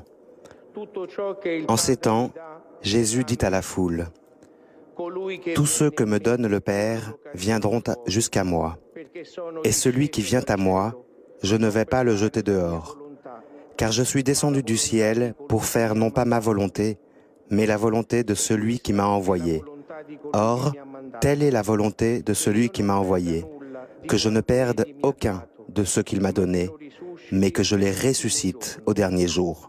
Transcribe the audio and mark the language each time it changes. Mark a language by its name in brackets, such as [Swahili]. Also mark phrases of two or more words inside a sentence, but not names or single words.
[Italian] tutto ciò che il [French] En ces temps, [Italian] Padre dà, [French] Jésus dit à la foule, [Italian] colui che « [French] Tous ceux que me donne le Père viendront jusqu'à moi, [Italian] perché sono [French] et celui qui vient à moi, je ne vais pas le jeter dehors, car je suis descendu du ciel pour faire non pas ma volonté, mais la volonté de celui qui m'a envoyé. Or, telle est la volonté de celui qui m'a envoyé, que je ne perde aucun de ceux qu'il m'a donnés, mais que je les ressuscite au dernier jour.